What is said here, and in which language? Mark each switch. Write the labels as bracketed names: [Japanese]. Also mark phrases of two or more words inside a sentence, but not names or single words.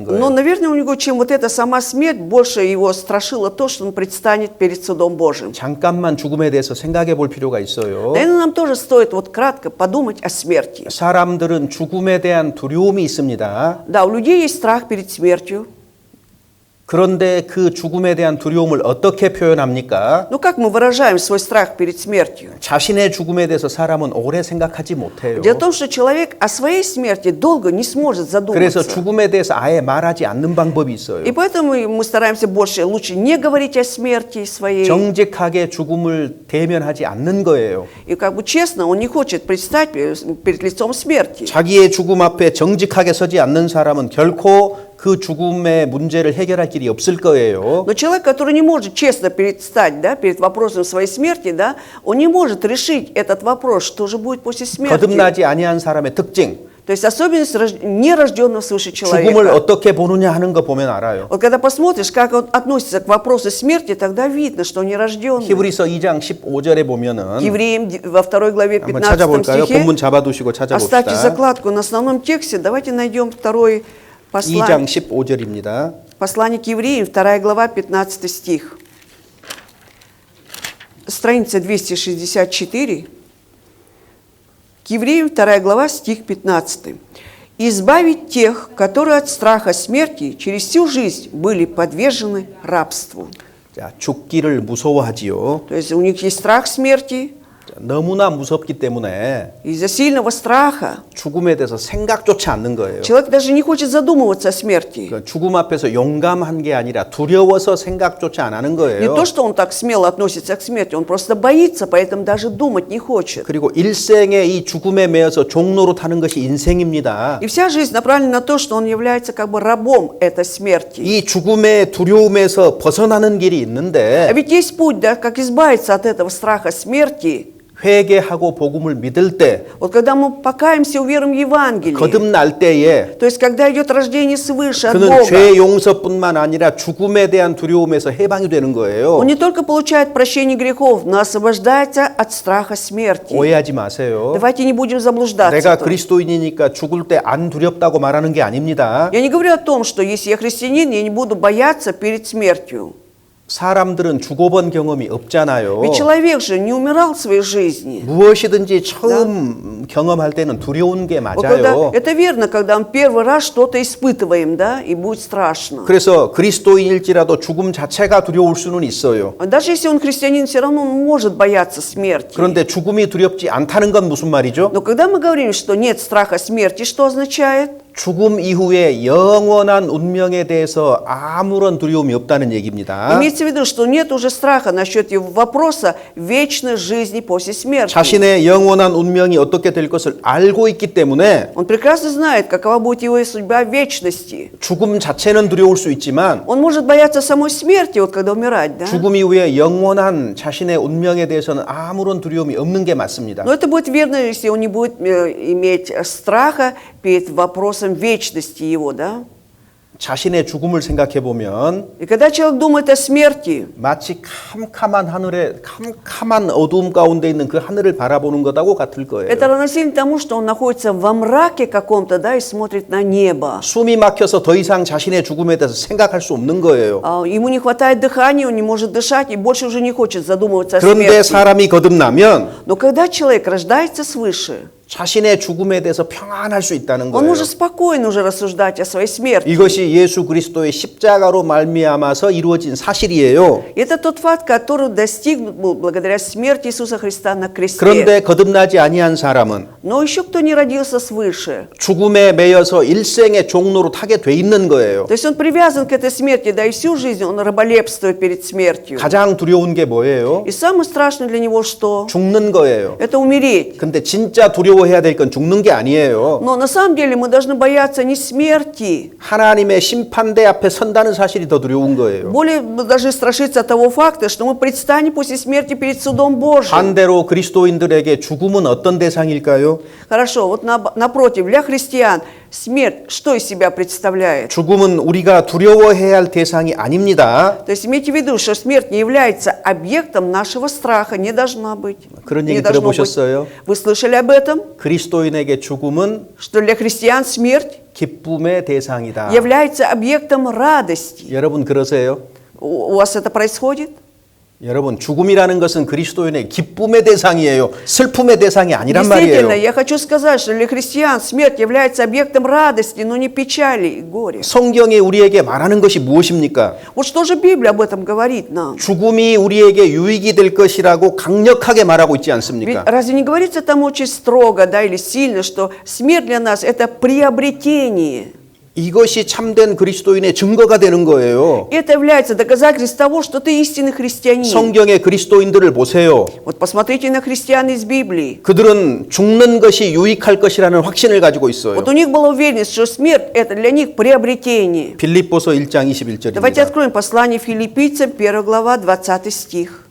[Russian] но, [Korean] 거예요. [Russian] наверное, у него, чем вот эта сама смерть, больше его страшило то, что он предстанет перед судом Божьим. [Korean] 잠깐만 죽음에 대해서 생각해 볼 필요가 있어요. [Russian] Наверное, нам тоже стоит вот кратко подумать о смерти. [Korean] 사람들은 죽음에 대한 두려움이 있습니다. [Russian] Да, у людей есть страх перед смертью. [Korean] 그런데 그 죽음에 대한 두려움을 어떻게 표현합니까? [Russian] Но как мы выражаем свой страх перед смертью? [Korean] 자신의 죽음에 대해서 사람은 오래 생각하지 못해요. [Russian] Дело в том, что человек о своей смерти долго не сможет [Korean] 그래서 [Russian] задуматься. [Korean] 죽음에 대해서 아예 말하지 않는 방법이 있어요. [Russian] И поэтому мы стараемся лучше не говорить о смерти своей. [Korean] 정직하게 죽음을 대면하지 않는 거예요. [Russian] И как бы честно, он не хочет предстать перед лицом смерти. [Korean] 자기의 죽음 앞에 정직하게 서지 않는 사람은 결코 그 죽음의 문제를 해결할 길이 없을 거예요. [Russian] Но человек, который не может честно предстать, да, перед вопросом своей смерти, да, он не может решить этот вопрос, что же будет после смерти. [Korean] 거듭나지 아니한 사람의 특징, [Russian] То есть особенность нерожденного свыше [Korean] 죽음을 [Russian] человека. [Korean] 어떻게 보느냐 하는 거 보면 알아요. [Russian] Вот когда посмотришь, как он относится к вопросу смерти, тогда видно, что он нерожденный. [Korean] 히브리서 2장 15절에 보면은 [Russian] Евреям во 2 главе [Korean] 한번 [Russian] 15 [Korean] 찾아볼까요? [Russian] стихе. [Korean] 본문 잡아두시고 [Russian] Оставьте [Korean] 찾아봅시다. [Russian] закладку на основном тексте. Давайте найдем [Korean] 2장 [Russian] послание [Korean] 15절입니다. [Russian] к евреям, 2 глава, 15 стих. Страница 264. К евреям, 2 глава, стих 15. «Избавить тех, которые от страха смерти через всю жизнь были подвержены рабству». [Korean] 자, 죽기를 무서워하지요. [Russian] То есть у них есть страх смерти. [Korean] 너무나 무섭기 때문에 [Russian] Из-за сильного страха [Korean] 죽음에 대해서 생각조차 않는 거예요. [Russian] человек даже не хочет задумываться о смерти. [Korean] 그러니까 죽음 앞에서 용감한 게 아니라 두려워서 생각조차 안 하는 [Russian] Не [Korean] 거예요. [Russian] то, что он так смело относится к смерти, он просто боится, поэтому даже думать не хочет. [Korean] 그리고 일생의 이 죽음에 매여서 종로로 타는 것이 인생입니다. [Russian] И вся жизнь направлена на то, что он является как бы рабом этой смерти. [Korean] 이 죽음의 두려움에서 벗어나는 길이 [Russian] А [Korean] 있는데 [Russian] ведь есть путь, да, как избавиться от этого страха смерти. [Korean] 회개하고 복음을 믿을 때 [Russian] Вот когда мы покаемся, уверуем в Евангелие, [Korean] 거듭날 때에 [Russian] то есть когда идет рождение свыше от [Korean] 그는 [Russian] Бога, [Korean] 죄 용서뿐만 아니라 죽음에 대한 두려움에서 해방이 되는 거예요. [Russian] он не только получает прощение грехов, но освобождается от страха смерти. [Korean] 오해하지 마세요. [Russian] Давайте не будем заблуждаться. [Korean] 내가 [Russian] тут. [Korean] 그리스도인이니까 죽을 때 안 두렵다고 말하는 게 아닙니다. [Russian] Я не говорю о том, что если я христианин, я не буду бояться перед смертью. [Korean] 사람들은 죽어본 경험이 없잖아요. [Russian] Ведь человек же не умирал в своей жизни. [Korean] 무엇이든지 처음 경험할 때는 두려운 게 [Russian] Вот когда, [Korean] 맞아요. [Russian] это верно, когда мы первый раз что-то испытываем, да, и будет страшно. [Korean] 그래서 그리스도인일지라도 죽음 자체가 두려울 수는 있어요. [Russian] Даже если он христианин, все равно он может бояться смерти. [Korean] 그런데 죽음이 두렵지 않다는 건 무슨 말이죠? [Russian] Но когда мы говорим, что нет страха смерти, что означает? [Korean] 죽음 이후에 영원한 운명에 대해서 아무런 두려움이 없다는 얘기입니다. [Russian] Имеется в виду, что нет уже страха насчет вопроса вечной жизни после смерти. [Korean] 자신의 영원한 운명이 어떻게 될 것을 알고 있기 때문에 [Russian] Он прекрасно знает, какова будет его судьба в вечности. [Korean] 죽음 자체는 두려울 수 있지만 [Russian] Он может бояться самой смерти, вот когда умирать, да? [Korean] 죽음 이후에 영원한 자신의 운명에 대해서는 아무런 두려움이 없는 게 맞습니다. [Russian] Но это будет верно, если он не будет иметь страха перед вопросом вечности его, да? [Korean] 자신의 죽음을 생각해 보면 [Russian] И когда человек думает о смерти, [Korean] 마치 캄캄한 하늘에 캄캄한 어두움 가운데 있는 그 하늘을 바라보는 것하고 같을 거예요. [Russian] это равносильно тому, что он находится во мраке каком-то, да, и смотрит на небо. [Korean] 숨이 막혀서 더 이상 자신의 죽음에 대해서 생각할 수 없는 거예요. [Russian] Ему не хватает дыхания, он не может дышать и больше уже не хочет задумываться о [Korean] 그런데 [Russian] смерти. [Korean] 사람이 거듭나면 [Russian] Но когда человек рождается свыше, [Korean] 자신의 죽음에 대해서 평안할 수 있다는 [Russian] он [Korean] 거예요. [Russian] может спокойно уже рассуждать о своей смерти. [Korean] 이것이 예수 그리스도의 십자가로 말미암아서 이루어진 사실이에요. [Russian] Это тот факт, который достигнут был благодаря смерти Иисуса Христа на кресте. [Korean] 그런데 거듭나지 아니한 사람은 [Russian] Но еще кто не родился свыше, [Korean] 죽음에 매여서 일생의 종로로 타게 돼 있는 거예요. [Russian] то есть он привязан к этой смерти, да и всю жизнь он раболепствует перед смертью. [Korean] 가장 두려운 게 뭐예요? [Russian] И самое страшное для него что? [Korean] 죽는 거예요. [Russian] Это умереть. [Korean] 근데 진짜 두려워해야 될 건 죽는 게 아니에요. [Russian] Но на самом деле мы должны бояться не смерти, [Korean] 하나님의 심판대 앞에 선다는 사실이 더 두려운 거예요. [Russian] более мы должны страшиться того факта, что мы предстанем после смерти перед судом Божьим. [Korean] 반대로 그리스도인들에게 죽음은 어떤 대상일까요? [Russian] Хорошо, вот напротив, для христиан смерть что из себя представляет? [Korean] 죽음은 우리가 두려워해야 할 대상이 아닙니다. [Russian] То есть имейте в виду, что смерть не является объектом нашего страха, не должна быть. [Korean] 그런 [Russian] Не [Korean] 얘기 [Russian] должно быть. [Korean] 들어보셨어요? [Russian] Вы слышали об этом? [Korean] 그리스도인에게 죽음은 [Russian] Что для христиан смерть [Korean] 기쁨의 대상이다. [Russian] является объектом радости. [Korean] 여러분 그러세요? [Russian] У вас это происходит? [Korean] 여러분 죽음이라는 것은 그리스도인의 기쁨의 대상이에요. 슬픔의 대상이 아니란 [Russian] Действительно, [Korean] 말이에요. [Russian] я хочу сказать, что для христиан смерть является объектом радости, но не печали и горя. [Korean] 성경이 우리에게 말하는 것이 무엇입니까? [Russian] Вот что же Библия об этом говорит нам? [Korean] 죽음이 우리에게 유익이 될 것이라고 강력하게 말하고 있지 [Russian] Ведь [Korean] 않습니까? [Russian] разве не говорится там очень строго, да, или сильно, что смерть для нас это приобретение? [Korean] 이것이 참된 그리스도인의 증거가 되는 거예요. [Russian] Это является доказательством того, что ты истинный христианин. [Korean] 성경의 그리스도인들을 보세요. [Russian] Вот посмотрите на христиан из Библии. [Korean] 그들은 죽는 것이 유익할 것이라는 확신을 가지고 있어요. [Russian] Вот у них была уверенность, что смерть это для них приобретение. [Korean] 빌립보서 1장 [Russian] Давайте [Korean] 21절입니다. [Russian] откроем послание филиппийцам, 1 глава, 20 стих.